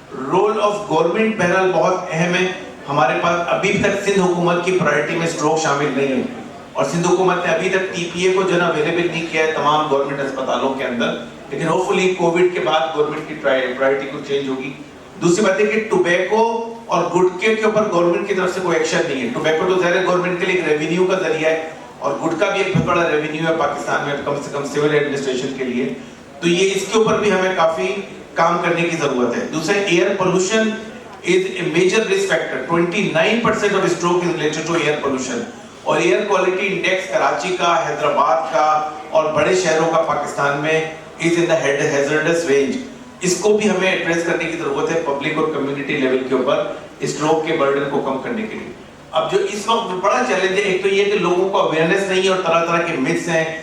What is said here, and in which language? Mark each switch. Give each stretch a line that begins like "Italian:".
Urdu: Role of government بہرحال بہت اہم ہے. ہمارے پاس ابھی تک سندھ حکومت کی پرائرٹی میں اسٹروک شامل نہیں ہے, اور سندھ حکومت نے ابھی تک TPA کو جو ہے اویلیبل نہیں کیا ہے تمام گورنمنٹ اسپتالوں کے اندر, لیکن ہوپ فلی کووڈ کے بعد گورنمنٹ کی پرائرٹی کو چینج ہوگی. دوسری بات ہے کہ ٹوبیکو اور گٹکے کے اوپر گورنمنٹ کی طرف سے کوئی ایکشن نہیں ہے. ٹوبیکو تو ظاہر ہے گورنمنٹ کے لیے ایک ریونیو کا ذریعہ ہے, اور گٹکا بھی ایک بہت بڑا ریونیو ہے پاکستان میں, کم سے کم سول ایڈمنسٹریشن کے لیے. تو یہ اس کے اوپر بھی ہمیں کافی کام کرنے کی ضرورت ہے. دوسرا,
English: Air pollution is a major risk factor. 29% of stroke is related to air pollution.
Urdu: اور ایئر کوالٹی انڈیکس کراچی کا, حیدرآباد کا اور بڑے شہروں کا پاکستان میں
English: is in the hazardous range.
Urdu: اس کو بھی ہمیں ایڈریس کرنے کی ضرورت ہے پبلک اور کمیونٹی لیول کے اوپر اسٹروک کے برڈن کو کم کرنے کے لیے. اب جو اس وقت بڑا چیلنج ہے، ایک تو یہ کہ لوگوں کو اویئرنیس نہیں ہے اور طرح طرح کے متس ہیں.